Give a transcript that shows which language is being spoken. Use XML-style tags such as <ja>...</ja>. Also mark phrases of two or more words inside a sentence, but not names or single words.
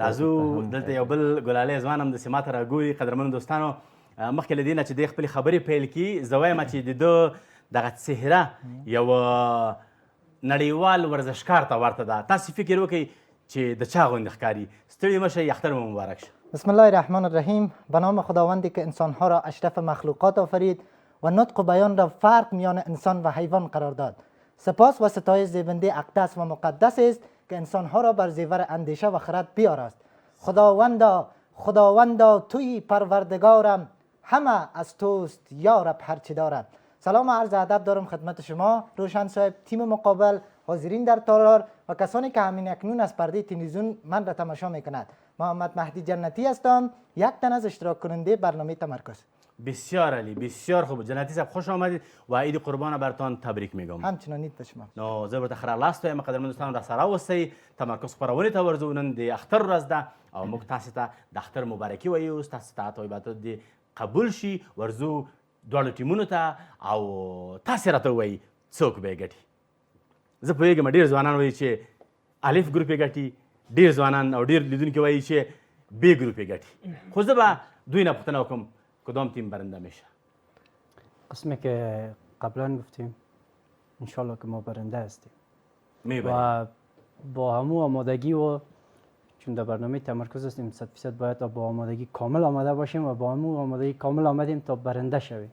<ps>راځو دلته یو بل ګلالی ځوان هم داسې ماته راګوري. قدرمنو دوستانو مخکې له دې نه چې دی خپلې خبرې پیل کړي زه وایم چې د ده دغه څهره یو نړیوال ورزشکار ته ورته ده. تاسې فکر وکئ چې د چا غوندې ښکاري. ستړي مه شئ، اختر مو مبارک شه.</ps> <ar>بسم الله الرحمن الرحیم.</ar> <fa>به نام خداوندی که انسانها را اشرف مخلوقات آفرید و نطق و بیان را فرق میان انسان و حیوان قرار داد. سپاس و ستایش زیبنده اقدس و مقدس است که انسانها را بر زیور اندیشه و خرد بیاراست. خداوندا توی پروردگارم، همه از توست یا رب هرچی دارم. سلام و عرض ادب دارم خدمت شما روشن صاحب، تیم مقابل، حاضرین در تالار و کسانی که همین اکنون از پرده تلویزیون من را تماشا میکنند. محمد مهدی جنتی هستم، یک تن از اشتراک کننده برنامه تمرکز. بسیار عالی، بسیار خوب. جنتی صاحب خوش آمدید و عید قربان برتان تبریک میگم. همچنان عید به شما.</fa> <ps>نو زه ورته ښه راغلاست وایم. قدرمن دوستانو راسره اوسئ. تمرکز خپرونې ته ورځو. نن د اختر ورځ ده او موږ تاسې ته د اختر مبارکي وایو. ستاسو اطاعت او عبادت دې قبول شي. ورځو دواړو ټیمونو ته او تاسې راته ووایي څوک به یې ګټي. زه پوهېږم ډېر ځوانان وایي چې الف ګروپ یې ګټي، ډېر ځوانان او ډېر لیدونکي وایي چې بی ګروپ یې ګټي. خو زه به دوی نه پوښتنه وکړم</ps> <fa>کدام تیم برنده میشه. قسمی که قبلا گفتیم انشالله که ما برنده هستیم میبریم و با همو آمادگی و چون در برنامه تمرکز هستیم 100% باید با آمادگی کامل آماده باشیم و با همو آمادگی کامل آمدیم تا برنده شویم.</fa>